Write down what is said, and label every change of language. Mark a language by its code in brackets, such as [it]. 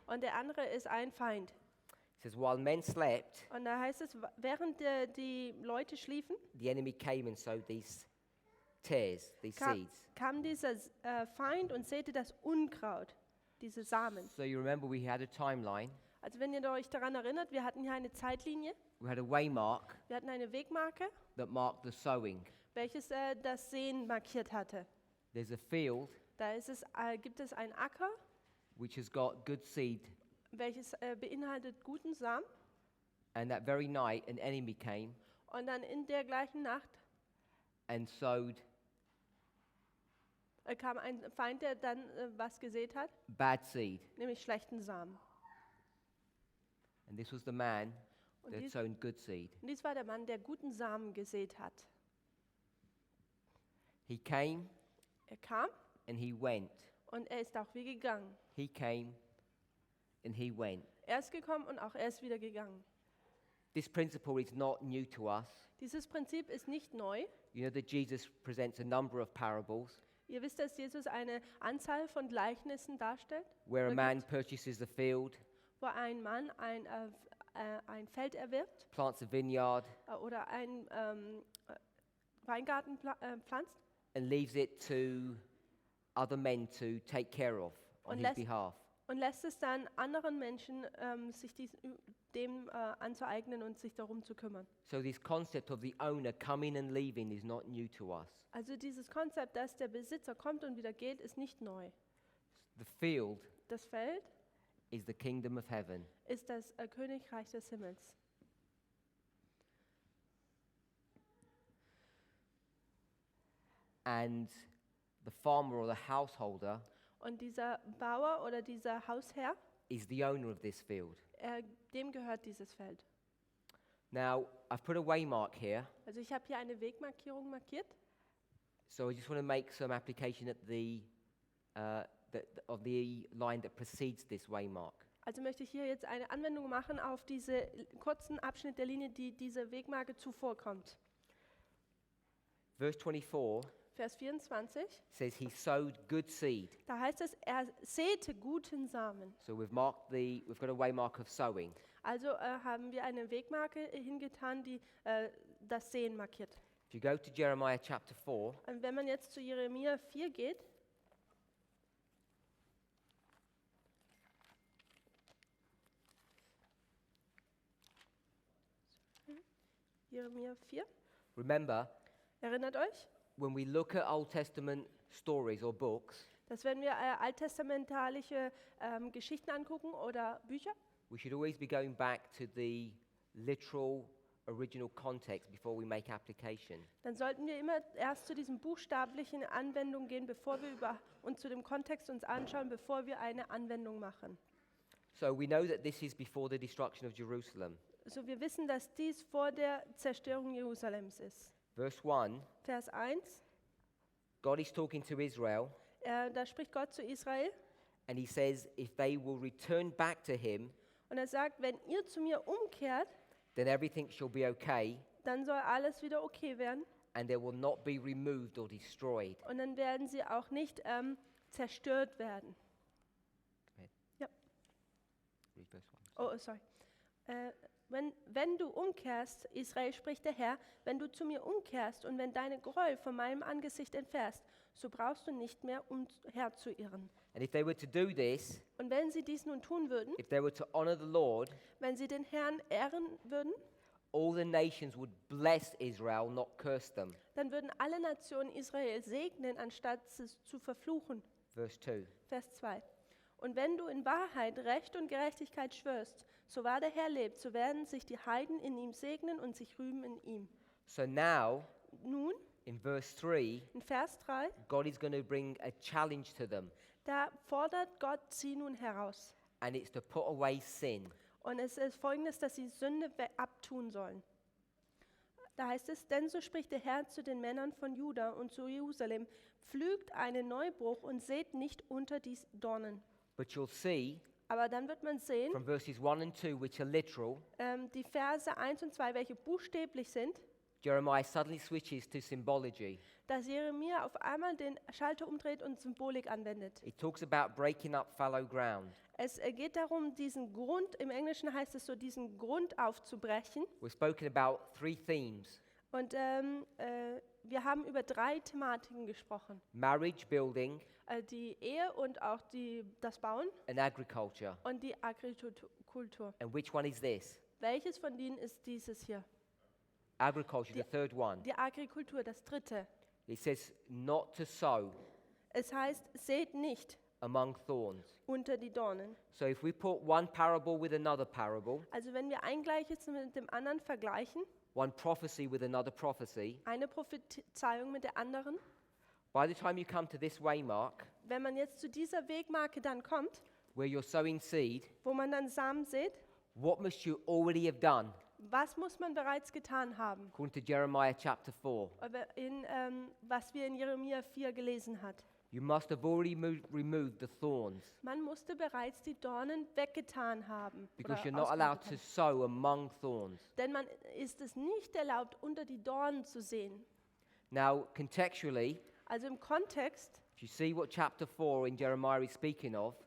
[de] Und der andere ist ein Feind. [en] It says, while men slept, [de] Und da heißt es, während die Leute schliefen, [en] the enemy came and sowed these tares, these seeds. [de] kam dieser Feind und säte das Unkraut, diese Samen. [en] So you remember we had a timeline, [de] Also wenn ihr euch daran erinnert, wir hatten hier eine Zeitlinie, [en] we had a waymark [de] wir hatten eine Wegmarke, [en] that marked the sowing. [de] welches das Säen markiert hatte. [en] There's a field [de] Da gibt es einen Acker, [en] which has got good seed, [de] welches beinhaltet guten Samen. [en] and that very night an enemy came [de] Und dann in der gleichen Nacht [en] and sowed [de] kam ein Feind, der dann was gesät hat, [en] bad seed. [de] nämlich schlechten Samen. [en] And this was the man [de] Und [en] that had [de] dies- [en] sown good seed. [de] Und dies war der Mann, der guten Samen gesät hat. [en] He came [de] Er kam [en] and he went. [de] und er ist auch wieder gegangen. [en] He came and he went. [de] Er ist gekommen und auch er ist wieder gegangen. [en] This principle is not new to us. [de] Dieses Prinzip ist nicht neu. [en] You know that Jesus presents a number of parables [de] Ihr wisst, dass Jesus eine Anzahl von Gleichnissen darstellt, [en] where a [de] oder [en] man [de] gibt, [en] purchases a field, [de] wo ein Mann ein Feld erwirbt [en] plants a vineyard, [de] oder einen Weingarten pflanzt [en] and leaves it to other men to take care of on [de] Und [en] his [de] lässt- [en] behalf. [de] und lässt es dann anderen Menschen, sich dem anzueignen und sich darum zu kümmern. [en] So this concept of the owner coming and leaving is not new to us. [de] Also dieses Konzept, dass der Besitzer kommt und wieder geht, ist nicht neu. [en] The field [de] Das Feld [en] is the kingdom of heaven. [de] ist das Königreich des Himmels. [en] And the farmer or the householder [de] Und dieser Bauer oder dieser Hausherr, [en] is the owner of this field. [de] dem gehört dieses Feld. [en] Now, I've put a waymark here, [de] Also ich habe hier eine Wegmarkierung markiert. [en] so I just want to make some application at of the line that precedes this waymark. [de] Also möchte ich hier jetzt eine Anwendung machen auf diese kurzen Abschnitt der Linie, die diese Wegmarke zuvorkommt. [en] Verse 24 [de] Vers 24, [en] says he sowed good seed. [de] da heißt es, er säte guten Samen. [en] So we've got a waymark of sowing. [de] Also haben wir eine Wegmarke hingetan, die das Säen markiert. [en] If you go to Jeremiah chapter 4, [de] Und wenn man jetzt zu Jeremia 4 geht, Jeremia 4, [en] remember, [de] erinnert euch, [en] when we look at Old Testament stories or books, [de] dass wenn wir alttestamentalische Geschichten angucken oder Bücher, [en] we should always be going back to the literal original context before we make application. [de] dann sollten wir immer erst zu diesen buchstablichen Anwendungen gehen, bevor wir uns zu dem Kontext uns anschauen, bevor wir eine Anwendung machen. [en] So we know that this is before the destruction of Jerusalem. [de] So wir wissen, dass dies vor der Zerstörung Jerusalems ist. [en] Verse 1, [de] Vers 1, [en] God is talking to Israel, [de] da spricht Gott zu Israel [en] and he says if they will return back to him, [de] und er sagt, wenn ihr zu mir umkehrt, [en] then everything shall be okay, [de] dann soll alles wieder okay werden [en] and they will not be removed or destroyed. [de] und dann werden sie auch nicht zerstört werden. [en] Read verse 1. Oh, sorry. [de] Wenn du umkehrst, Israel spricht der Herr, wenn du zu mir umkehrst und wenn deine Gräuel von meinem Angesicht entfährst, so brauchst du nicht mehr umherzuirren. [en] And if they were to do this, [de] Und wenn sie dies nun tun würden, [en] if they were to honor the Lord, [de] wenn sie den Herrn ehren würden, [en] all the nations would bless Israel, not curse them. [de] dann würden alle Nationen Israel segnen, anstatt es zu verfluchen. [en] Verse 2. [de] Vers 2. Und wenn du in Wahrheit Recht und Gerechtigkeit schwörst, so wahr der Herr lebt, so werden sich die Heiden in ihm segnen und sich rühmen in ihm. [en] So now, [de] Nun, [en] in verse 3, [de] in Vers 3, [en] God is going to bring a challenge to them, [de] da fordert Gott sie nun heraus. [en] and it's to put away sin. [de] Und es ist folgendes, dass sie Sünde abtun sollen. Da heißt es, denn so spricht der Herr zu den Männern von Juda und zu Jerusalem, pflügt einen Neubruch und sät nicht unter die Dornen. [en] But you'll see [de] Aber dann wird man sehen, [en] from verses 1 and 2, which are literal, [de] die Verse 1 und 2, welche buchstäblich sind, [en] Jeremiah suddenly switches to symbology. [de] dass Jeremia auf einmal den Schalter umdreht und Symbolik anwendet. [en] He talks about breaking up fallow ground. [de] Es geht darum, diesen Grund, im Englischen heißt es so, diesen Grund aufzubrechen. [en] We've spoken about 3 themes: [de] Und wir haben über 3 Thematiken gesprochen. [en] marriage, building, [de] Die Ehe und auch das Bauen [en] and agriculture. [de] und die Agrikultur. [en] And which one is this? [de] Welches von denen ist dieses hier? [en] Agriculture, the third one. [de] Die Agrikultur, das dritte. [en] It says not to sow [de] Es heißt, seht nicht [en] among thorns. [de] unter die Dornen. [en] So if we put one parable with another parable, [de] Also wenn wir ein Gleiches mit dem anderen vergleichen, [en] one prophecy with another prophecy, [de] eine Prophezeiung mit der anderen, [en] by the time you come to this waymark, [de] wenn man jetzt zu dieser Wegmarke dann kommt, [en] where you're sowing seed, [de] wo man dann Samen sät, [en] what must you already have done? [de] was muss man bereits getan haben? [en] According to Jeremiah chapter 4, [de] Aber was wir in Jeremia 4 gelesen hat. [en] you must have already removed the thorns, [de] Man musste bereits die Dornen weggetan haben. [en] because [de] oder [en] you're not allowed to [de] ausgerottet [en] sow among thorns. [de] haben. Denn man ist es nicht erlaubt, unter die Dornen zu sehen. [en] Now, contextually, [de] Also im Kontext, [en] if you see what chapter 4 in Jeremiah is speaking of,